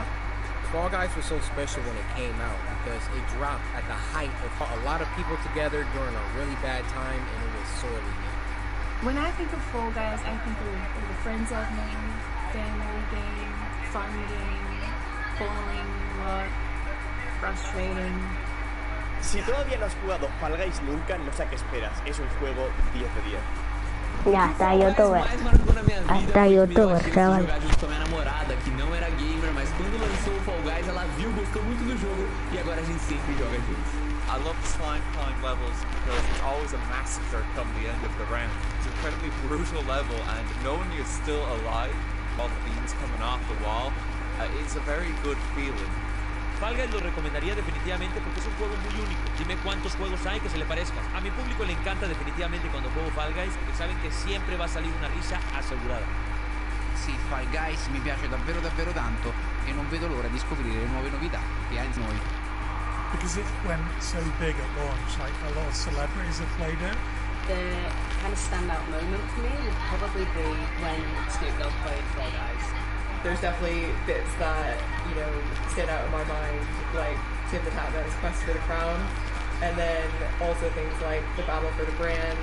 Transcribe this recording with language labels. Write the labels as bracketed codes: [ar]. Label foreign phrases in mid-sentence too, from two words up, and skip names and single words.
[en] Fall Guys was so special when it came out because it dropped at the height of a lot of people together during a really bad time, and it was sorely needed. When I think of Fall Guys, I think of all the friends I've made, family game, fun game, boring, work, frustrating. [es] Si todavía no has jugado Fall Guys nunca, no sé a qué esperas. Es un juego 10 de 10. Ya, hasta youtuber. Hasta youtuber, chaval. [pt] Junto com a minha namorada, que não era gamer, mas quando lançou o Fall Guys, ela viu, gostou muito do jogo e agora a gente sempre joga juntos. [en] I love the slime climb levels because it's always a massacre come the end of the round. It's an incredibly brutal level, and knowing you're still alive while the beam's coming off the wall is a very good feeling. [es] Fall Guys lo recomendaría definitivamente porque es un juego muy único. Dime cuántos juegos hay que se le parezcan. A mi público le encanta definitivamente cuando juego Fall Guys porque saben [it] che sempre [es] va a salir una risa assicurata. [it] Sì, Fall Guys mi piace davvero davvero tanto e non vedo l'ora di scoprire le nuove novità che ha in noi. [en] Because it went so big at launch, like a lot of celebrities have played it. The kind of standout moment for me would probably be when Snoop Dogg played Fall Guys. There's definitely bits that, you know, stand out in my mind, like Tim the Tatman's quest for the crown, and then also things like the battle for the brands.